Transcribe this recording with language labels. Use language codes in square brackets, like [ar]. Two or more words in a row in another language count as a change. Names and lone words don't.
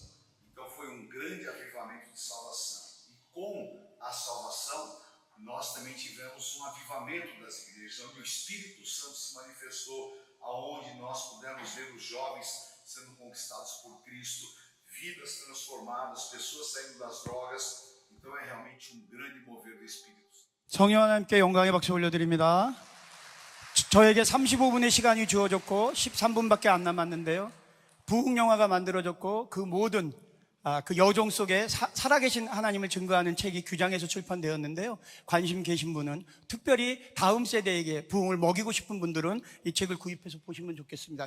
[pt] Então foi um grande avivamento de salvação. E com a salvação, nós também tivemos um avivamento das igrejas, onde o Espírito Santo se manifestou, aonde nós pudemos ver os jovens sendo conquistados por Cristo, vidas transformadas, pessoas saindo das drogas. Então é realmente um grande mover do Espírito. [ko] 성령 하나님께 영광의 박수 올려드립니다. 저에게 35분의 시간이 주어졌고 13분밖에 안 남았는데요. 부흥 영화가 만들어졌고 그 모든 그 여종 속에 살아계신 하나님을 증거하는 책이 규장에서 출판되었는데요. 관심 계신 분은, 특별히 다음 세대에게 부흥을 먹이고 싶은 분들은 이 책을 구입해서 보시면 좋겠습니다.